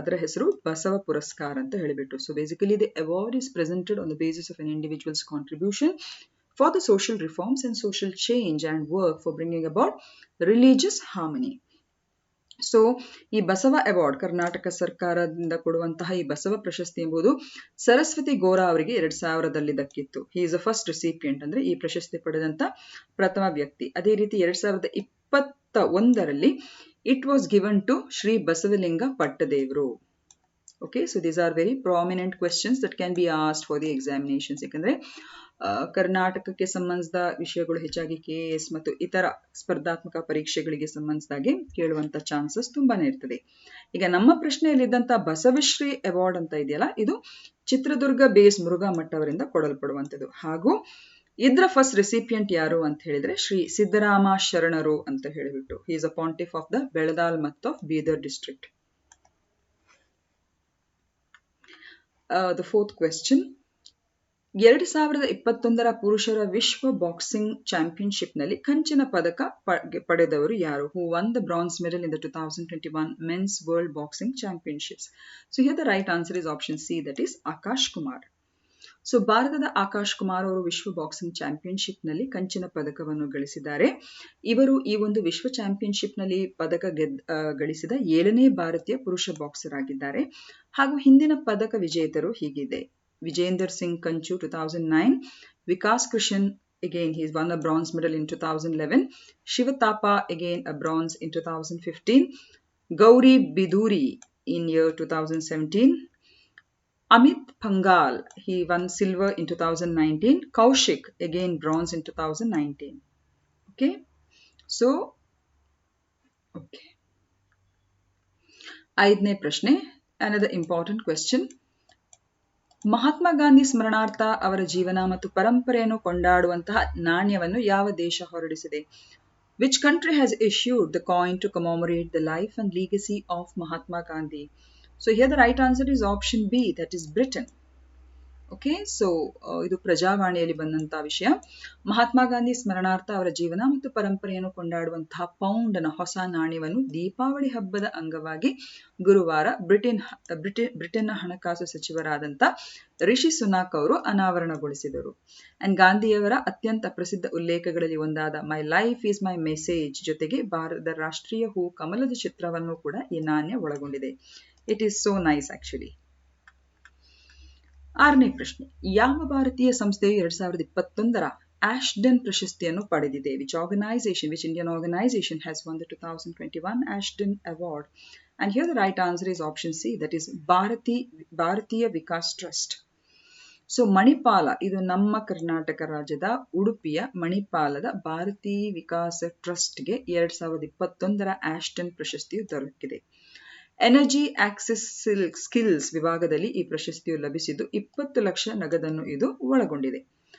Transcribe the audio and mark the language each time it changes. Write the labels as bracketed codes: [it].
[kn] ಅದರ ಹೆಸರು ಬಸವ ಪುರಸ್ಕಾರ ಅಂತ ಹೇಳಿಬಿಟ್ಟು. [en] So basically the award is presented on the basis of an individuals contribution for the social reforms and social change and work for bringing about religious harmony. [kn] So ಈ Basava award Karnataka ಸರ್ಕಾರದಿಂದ ಕೊಡುವಂತಹ ಈ ಬಸವ ಪ್ರಶಸ್ತಿ ಎಂಬುದು ಸರಸ್ವತಿ ಗೋರಾ ಅವರಿಗೆ 2000ರಲ್ಲಿ ದಕ್ಕಿತ್ತು. [en] he is the first recipient, [kn] ಅಂದ್ರೆ ಈ ಪ್ರಶಸ್ತಿ ಪಡೆದಂತ ಪ್ರಥಮ ವ್ಯಕ್ತಿ. ಅದೇ ರೀತಿ 2021ರಲ್ಲಿ [en] it was given to [kn] Shri Basavalinga Pattadevaru. [en] Okay, so these are very prominent questions that can be asked for the examinations. [kn] ಯಾಕಂದ್ರೆ ಕರ್ನಾಟಕಕ್ಕೆ ಸಂಬಂಧಿಸಿದ ವಿಷಯಗಳು ಹೆಚ್ಚಾಗಿ KS ಮತ್ತು ಇತರ ಸ್ಪರ್ಧಾತ್ಮಕ ಪರೀಕ್ಷೆಗಳಿಗೆ ಸಂಬಂಧಿಸಿದಾಗೆ ಕೇಳುವಂತ ಚಾನ್ಸಸ್ ತುಂಬಾನೇ ಇರ್ತದೆ. ಈಗ ನಮ್ಮ ಪ್ರಶ್ನೆಯಲ್ಲಿದ್ದಂತ ಬಸವಶ್ರೀ ಅವಾರ್ಡ್ ಅಂತ ಇದೆಯಲ್ಲ, ಇದು ಚಿತ್ರದುರ್ಗ ಬೇಸ್ ಮುರುಘಾ ಮಠ ಅವರಿಂದ ಕೊಡಲ್ಪಡುವಂಥದ್ದು. ಹಾಗೂ ಇದರ ಫಸ್ಟ್ ರೆಸಿಪಿಯಂಟ್ ಯಾರು ಅಂತ ಹೇಳಿದ್ರೆ ಶ್ರೀ ಸಿದ್ದರಾಮ ಶರಣರು ಅಂತ ಹೇಳಿಬಿಟ್ಟು. [en] He is a pontiff of the Beladal mutt of Bidar district. The fourth question. [kn] 2021ರ ಪುರುಷರ ವಿಶ್ವ ಬಾಕ್ಸಿಂಗ್ ಚಾಂಪಿಯನ್ಶಿಪ್ ನಲ್ಲಿ ಕಂಚಿನ ಪದಕ ಪಡೆದವರು ಯಾರು? [en] Who won the bronze medal in the 2021 Men's World Boxing Championships? So here the right answer is option C, that is Akash Kumar. [kn] So ಭಾರತದ ಆಕಾಶ್ ಕುಮಾರ್ ಅವರು ವಿಶ್ವ ಬಾಕ್ಸಿಂಗ್ ಚಾಂಪಿಯನ್ಶಿಪ್ ನಲ್ಲಿ ಕಂಚಿನ ಪದಕವನ್ನು ಗಳಿಸಿದ್ದಾರೆ. ಇವರು ಈ ಒಂದು ವಿಶ್ವ ಚಾಂಪಿಯನ್ಶಿಪ್ ನಲ್ಲಿ ಪದಕ ಗಳಿಸಿದ 7ನೇ ಭಾರತೀಯ ಪುರುಷ ಬಾಕ್ಸರ್ ಆಗಿದ್ದಾರೆ. ಹಾಗೂ ಹಿಂದಿನ ಪದಕ ವಿಜೇತರು ಹೀಗಿದೆ: ವಿಜೇಂದರ್ ಸಿಂಗ್ ಕಂಚು 2009, [en] Vikas Krishnan again he won a bronze medal in 2011, Shiva Thapa again a bronze in 2015, Gauri Biduri in year 2017, Amit Pangal, he won silver in 2019, Kaushik again bronze in 2019. Okay, so okay. [kn] ಐದನೇ ಪ್ರಶ್ನೆ, [en] another important question. [kn] Mahatma Gandhi ಸ್ಮರಣಾರ್ಥ ಅವರ ಜೀವನ ಮತ್ತು ಪರಂಪರೆಯನ್ನು ಕೊಂಡಾಡುವಂತಹ ನಾಣ್ಯವನ್ನು ಯಾವ ದೇಶ ಹೊರಡಿಸಿದೆ? [en] Which country has issued the coin to commemorate the life and legacy of Mahatma Gandhi? So here the right answer is option B, that is Britain. [kn] Okay, so ಇದು ಪ್ರಜಾವಾಣಿಯಲ್ಲಿ ಬಂದಂತಹ ವಿಷಯ. ಮಹಾತ್ಮ ಗಾಂಧಿ ಸ್ಮರಣಾರ್ಥ ಅವರ ಜೀವನ ಮತ್ತು ಪರಂಪರೆಯನ್ನು ಕೊಂಡಾಡುವಂತಹ ಪೌಂಡ್ನ ಹೊಸ ನಾಣ್ಯವನ್ನು ದೀಪಾವಳಿ ಹಬ್ಬದ ಅಂಗವಾಗಿ ಗುರುವಾರ ಬ್ರಿಟನ್ನ ಹಣಕಾಸು ಸಚಿವರಾದಂಥ ರಿಷಿ ಸುನಾಕ್ ಅವರು ಅನಾವರಣಗೊಳಿಸಿದರು. ಅಂಡ್ ಗಾಂಧಿಯವರ ಅತ್ಯಂತ ಪ್ರಸಿದ್ಧ ಉಲ್ಲೇಖಗಳಲ್ಲಿ ಒಂದಾದ [en] my life is my message [kn] ಜೊತೆಗೆ ಭಾರತದ ರಾಷ್ಟ್ರೀಯ ಹೂ ಕಮಲದ ಚಿತ್ರವನ್ನು ಕೂಡ ಈ ನಾಣ್ಯ ಒಳಗೊಂಡಿದೆ. [en] It is so nice actually. [kn] ಆರನೇ ಪ್ರಶ್ನೆ, ಯಾವ ಭಾರತೀಯ ಸಂಸ್ಥೆಯು 2021ರ ಆಶ್ಡನ್ ಪ್ರಶಸ್ತಿಯನ್ನು ಪಡೆದಿದೆ? [en] Which Indian organization has won the 2021 Ashton Award? And here the right answer is option C, that is Bharatiya Vikas trust. [kn] ಸೊ ಮಣಿಪಾಲ, ಇದು ನಮ್ಮ ಕರ್ನಾಟಕ ರಾಜ್ಯದ ಉಡುಪಿಯ ಮಣಿಪಾಲದ ಭಾರತೀಯ ವಿಕಾಸ ಟ್ರಸ್ಟ್ಗೆ 2021ರ ಆಶ್ಟನ್ ಪ್ರಶಸ್ತಿಯು ದೊರಕಿದೆ. ಎನರ್ಜಿ ಆಕ್ಸೆಸ್ ಸ್ಕಿಲ್ಸ್ ವಿಭಾಗದಲ್ಲಿ ಈ ಪ್ರಶಸ್ತಿಯು ಲಭಿಸಿದ್ದು 20 ಲಕ್ಷ ನಗದನ್ನು ಇದು ಒಳಗೊಂಡಿದೆ.